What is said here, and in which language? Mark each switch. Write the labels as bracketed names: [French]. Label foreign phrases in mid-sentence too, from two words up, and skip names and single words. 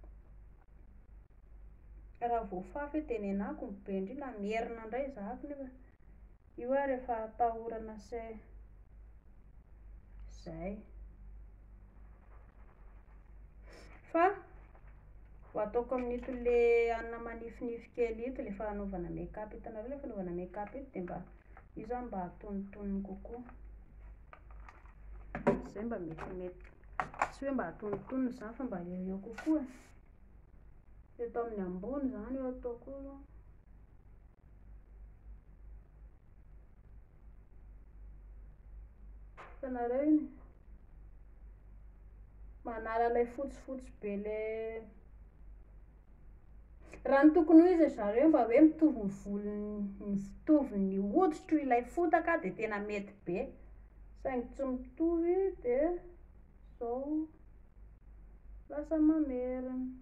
[Malagasy] Raha voafafy de nenako ny be indrindra mierina indray zahako nefa io a rehefa atahorana se zay. Fa ho ataoko amin'ito le anona manifinify kely ito le fanaovana make-up, hitanareo le fanaovana make-up ito de mba io zany mba atonontonony kokoa. Zay mba metimety, tsy hoe mba atonontonony zany fa mba eo kokoa. Eto amin'ny ambony zany io ataoko io. Hitanareo iny manala ilay fotsifotsy be le raha ny tokony ho izy zareo mba hoe mitovy ny volony, mitovy ny hoditro ilay fotaka de tena mety be, saingy tsy mitovy de zao lasa mamerina.